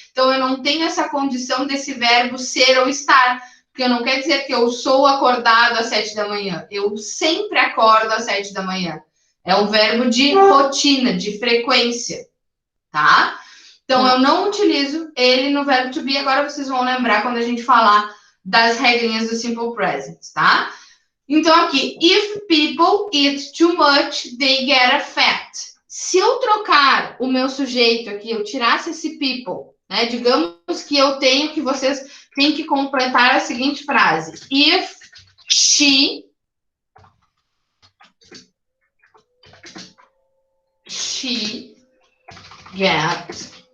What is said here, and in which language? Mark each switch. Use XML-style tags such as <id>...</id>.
<pt>Então, eu não tenho essa condição desse verbo ser ou estar, porque não quer dizer que eu sou acordado às 7 da manhã. Eu sempre acordo às 7 da manhã. É um verbo de rotina, de frequência, tá? Então, eu não utilizo ele no verbo to be. Agora vocês vão lembrar quando a gente falar das regrinhas do simple present, tá? Então, aqui,</pt> <en>if people eat too much, they get fat.</en> <pt>Se eu trocar o meu sujeito aqui, eu tirasse esse people, né? Digamos que eu tenho que vocês têm que completar a seguinte frase.</pt> <en>If she gets...</en>